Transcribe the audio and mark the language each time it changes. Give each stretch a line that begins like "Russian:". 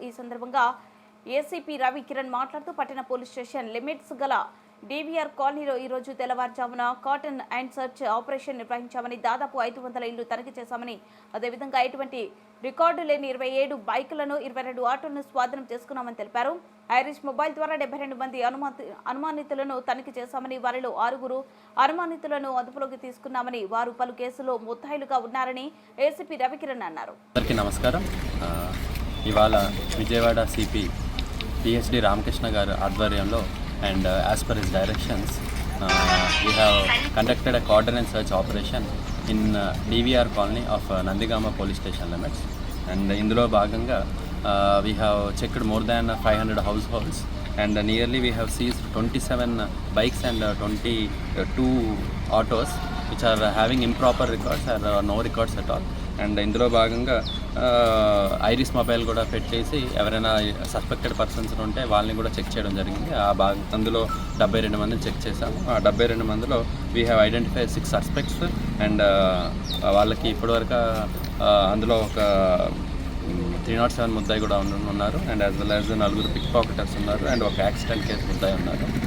Telugu: ఈ సందర్భంగా ఏసీపీ రవి కిరణ్ మాట్లాడుతూ పట్టణ పోలీస్ స్టేషన్ లిమిట్స్ గల DVR కాలనీలో ఈరోజు తెల్లవారుజామున కాటన్ అండ్ సర్చ్ ఆపరేషన్ నిర్వహించామని, దాదాపు 500 ఇళ్లు తనిఖీ చేశామని, అదేవిధంగా ఎటువంటి రికార్డు లేని 27 బైకులను 22 ఆటోలను స్వాధీనం చేసుకున్నామని తెలిపారు. ఐరిష్ మొబైల్ ద్వారా 72 మంది అనుమానితులను తనిఖీ చేశామని, వారిలో 6 అనుమానితులను అదుపులోకి తీసుకున్నామని, వారు పలు కేసులో ముద్దాయిలుగా ఉన్నారని ఏసీపీ రవికిరణ్ అన్నారు. నమస్కారం. ఇవాళ విజయవాడ సిపి PhD రామకృష్ణ గారు ఆధ్వర్యంలో
English: and as per his directions we have conducted a coordinate search operation in DVR colony of Nandigama police station limits, and
Telugu: indulo bhaganga
English: we have checked more than 500 households, and nearly we have seized 27 bikes and 22 autos which are having improper records or no records at all.
Telugu: And ఇందులో భాగంగా iris mobile కూడా పెట్టేసి ఎవరైనా suspected persons ఉంటే వాళ్ళని కూడా check చేయడం జరిగింది. అందులో 72 మందిని చెక్ చేశాము. ఆ 72 మందిలో
English: we have identified 6 suspects,
Telugu: and వాళ్ళకి ఇప్పటివరకు అందులో ఒక 307 ముద్దాయి కూడా ఉన్నారు,
English: and as well as 4 pick pocketers
Telugu: ఉన్నారు, అండ్ ఒక యాక్సిడెంట్ కేసు ముద్దాయి ఉన్నారు.